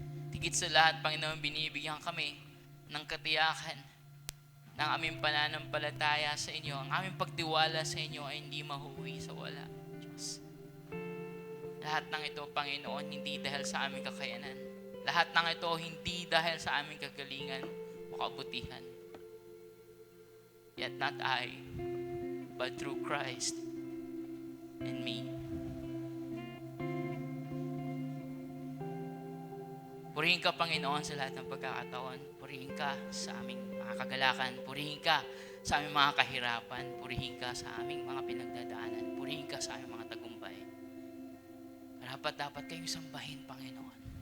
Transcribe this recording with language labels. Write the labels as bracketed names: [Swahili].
[Filipino] Tigit sa lahat, Panginoon, binibigyan kami ng katiyakan ng aming pananampalataya sa inyo. Ang aming pagtiwala sa inyo ay hindi mahuwi sa wala, Diyos. Lahat ng ito, Panginoon, hindi dahil sa aming kakayanan. Lahat ng ito, hindi dahil sa aming kagalingan o kabutihan. [English] Yet not I, but through Christ and me. [Filipino] Purihin ka, Panginoon, sa lahat ng pagkakataon. Purihin ka sa aming mga kagalakan. Purihin ka sa aming mga kahirapan. Purihin ka sa aming mga pinagdadaanan. Purihin ka sa aming mga tagumpay. Dapat kayong sambahin, Panginoon.